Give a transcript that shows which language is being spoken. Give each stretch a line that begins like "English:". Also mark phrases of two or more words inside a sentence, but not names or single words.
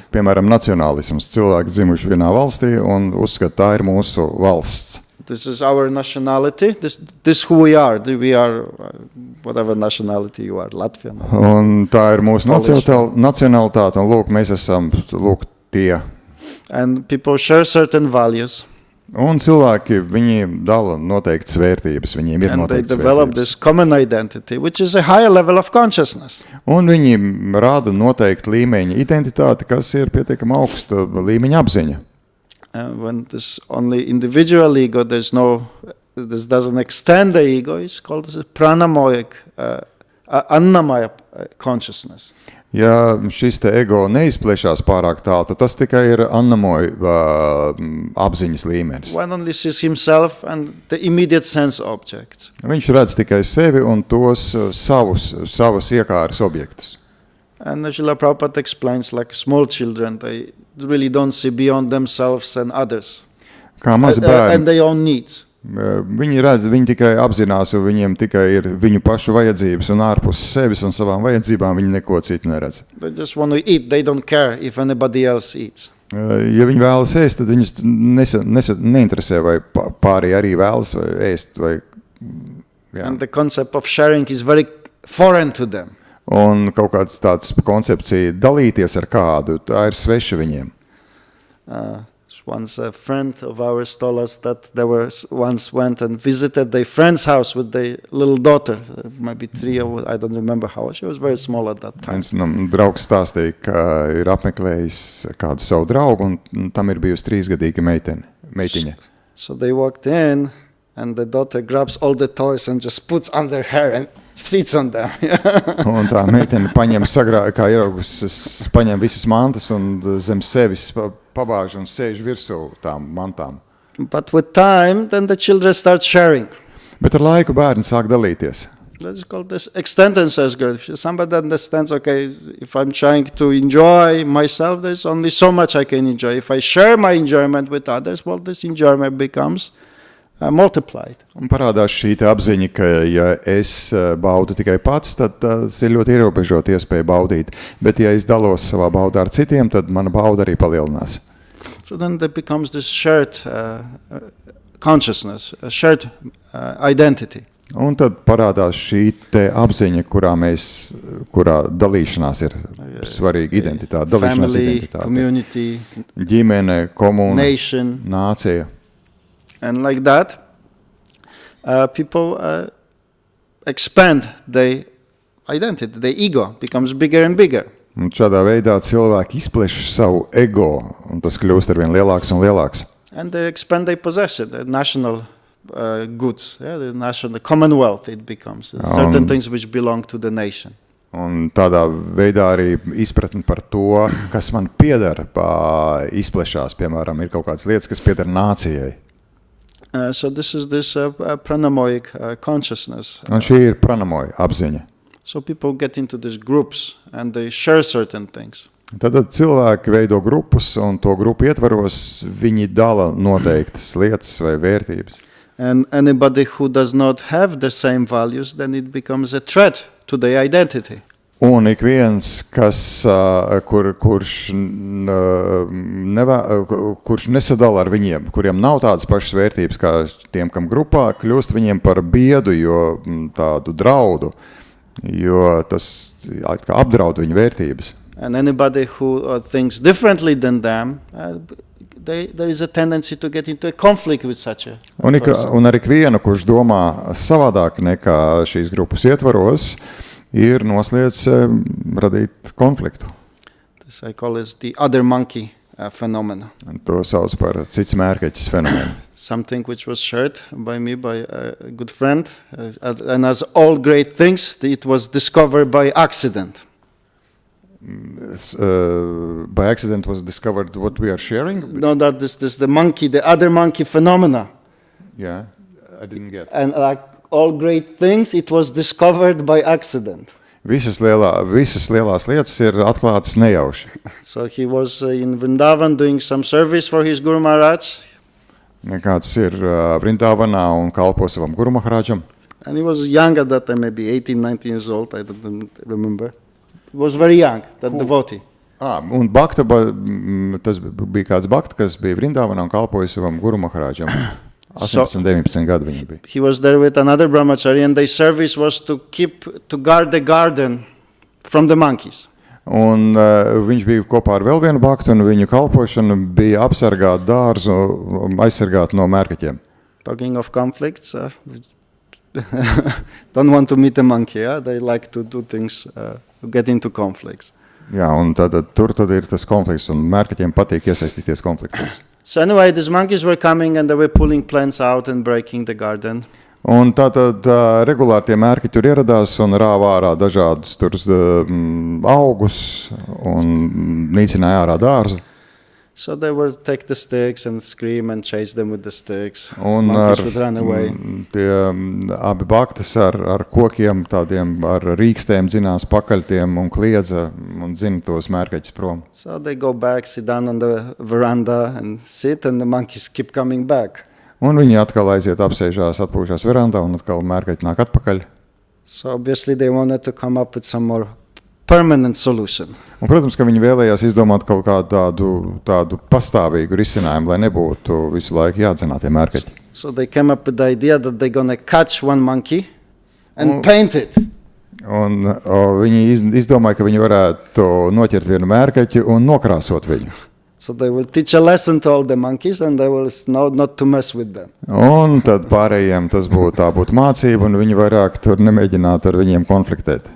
Latvian: Piemēram, nacionālisms, cilvēki dzimuši vienā valstī un uzskata, tā ir mūsu valsts.
English: This is our nationality. This who we are. We are whatever nationality you are, Latvian.
Latvian: Un tā ir mūsu nacionalitāte, un lūk, mēs esam tie.
English: And people share certain values.
Latvian: Un cilvēki, viņi dala noteiktas vērtības, viņiem ir noteiktas vērtības.
English: And they develop this common identity, which is a higher level of consciousness.
Latvian: Un viņi rāda noteiktu līmeņa identitāti, kas ir pietiekami augsta līmeņa apziņa.
English: When this only individual ego, this doesn't extend the ego, it's called pranamoyic, annamaya consciousness.
Latvian: Ja šis te ego neizplešās pārāk tālu, tad tas tikai ir annamoja apziņas līmenis.
English: One only sees himself and the immediate sense objects.
Latvian: Viņš redz tikai sevi un tos savus iekāras objektus.
English: And Srila Prabhupada explains like small children, they really don't see beyond themselves and others.
Latvian: Kā mazi bērni.
English: And their own needs.
Latvian: Viņi redz, viņi tikai apzinās, un viņiem tikai ir viņu pašu vajadzības, un ārpus sevis un savām vajadzībām viņi neko citu neredz.
English: They just want to eat, they don't care if anybody else eats.
Latvian: Ja viņi vēlas ēst, tad viņus neinteresē, vai pārējie arī vēlas vai ēst.
English: And the concept of sharing is very foreign to them.
Latvian: Un kaut kāds tāds koncepcija dalīties ar kādu, tā ir sveša viņiem.
English: Once a friend of ours told us that they once went and visited their friend's house with their little daughter, maybe 3 or I don't remember how, she was very small at that time.
Latvian: Viens draugs stāstīja, ka ir apmeklējis kādu savu draugu, un tam ir bijusi 3-gadīga meitiņa.
English: So they walked in, and the daughter grabs all the toys and just puts under her and sits on them.
Latvian: Un tā meitene paņem kā ieraugus, paņem visas mantas un zem sevis pabāž un sēž virsū tām mantām.
English: But with time, then the children start sharing.
Latvian: Bet ar laiku bērni sāk dalīties.
English: Let's call this extended self-growth. If somebody understands, okay, if I'm trying to enjoy myself, there's only so much I can enjoy. If I share my enjoyment with others, well, this enjoyment becomes multiplied.
Latvian: Un parādās šī te apziņa, ka ja es baudu tikai pats, tad tas ir ļoti ierobežot iespēju baudīt. Bet ja es dalos savā baudā ar citiem, tad mana bauda arī palielinās.
English: So then there becomes this shared consciousness, a shared identity.
Latvian: Un tad parādās šī te apziņa, kurā dalīšanās ir svarīga identitāte, dalīšanās Family, identitāte. community, Ģimene, komūna, nation. nācija.
English: And like that, people expand their identity. Their ego becomes bigger and bigger.
Latvian: Un šādā veidā cilvēki izpleš savu ego, un tas kļūst arvien lielāks un lielāks.
English: And they expand their possession, their national goods, the commonwealth it becomes. Certain things which belong to the nation.
Latvian: Un tādā veidā arī izpratni par to, kas man pieder, izplešās. Piemēram, ir kaut kādas lietas, kas pieder nācijai.
English: So this is this pranamoic consciousness.
Latvian: Un šī ir pranamoja apziņa.
English: So people get into these groups and they share certain things.
Latvian: Tad cilvēki veido grupus, un to grupu ietvaros viņi dala noteiktas lietas vai vērtības.
English: And anybody who does not have the same values, then it becomes a threat to their identity.
Latvian: Un ik viens, kurš nesadala ar viņiem, kuriem nav tādas pašas vērtības kā tiem, kam grupā, kļūst viņiem par biedu, jo tādu draudu, jo tas kā apdraud viņu vērtības.
English: And anybody who thinks differently than them, there is a tendency to get into a conflict with such a person.
Latvian: Un arī vienu, kurš domā savādāk nekā šīs grupas ietvaros, ir noslēdz radīt konfliktu.
English: This I call it the other monkey phenomena.
Latvian: Un to sauc par cits mērkeķis fenomenu.
English: Something which was shared by me by a good friend, and as all great things, it was discovered by accident. By accident was discovered what we are sharing? No, that this the monkey, the other monkey phenomena. Yeah, I didn't get. And like all great things, it was discovered by accident.
Latvian: Visas lielās lietas ir atklātas nejauši.
English: So he was in Vrindavan doing some service for his Guru Maharaj.
Latvian: Kāds ir Vrindavanā un kalpo savam Guru Maharajam.
English: And he was young at that time, maybe 18, 19 years old, I don't remember. He was very young, that devotee.
Latvian: Un Bhakta, tas bija kāds Bhakta, kas bija Vrindavanā un kalpoja savam Guru Maharajam. 18, 19 gadu viņi bija.
English: He was there with another brahmachari, and their service was to guard the garden from the monkeys.
Latvian: Un viņš bija kopā ar vēl vienu Bhaktu, un viņu kalpošana bija apsargāt dārzu, aizsargāt no mērkaķiem.
English: Talking of conflicts, don't want to meet a monkey, they like to do things, to get into conflicts.
Latvian: Jā, un tad ir tas konflikts, un mērkaķiem patīk iesaistīties konfliktos.
English: So anyway, these monkeys were coming and they were pulling plants out and breaking the garden.
Latvian: Un tātad regulāri tie mērki tur ieradās un rāva ārā dažādus tur augus un nīcināja ārā dārzu.
English: So they would take the sticks and scream and chase them with the sticks.
Latvian: Un
English: Monkeys would run away.
Latvian: Tie abi baktas ar kokiem, tādiem ar rīkstēm dzinās pakaļtiem un kliedza un dzina tos mērkaķus prom.
English: So they go back, sit down on the veranda and sit, and the monkeys keep coming back.
Latvian: Un viņi atkal aiziet apsēžās, atpūšās verandā un atkal mērkaķi nāk atpakaļ.
English: So obviously they wanted to come up with some more permanent solution.
Latvian: Un, protams, ka viņi vēlējās izdomāt kaut kādu tādu pastāvīgu risinājumu, lai nebūtu visu laiku jādzenā tie mērkaķi.
English: So they came up with the idea that they're going to catch one monkey and paint it.
Latvian: Un viņi izdomāja, ka viņi varētu noķert vienu mērkaķi un nokrāsot viņu.
English: So they will teach a lesson to all the monkeys and they will know not to mess with them.
Latvian: Un tad pārējiem tas būtu mācība un viņi vairāk tur nemēģinātu ar viņiem konfliktēt.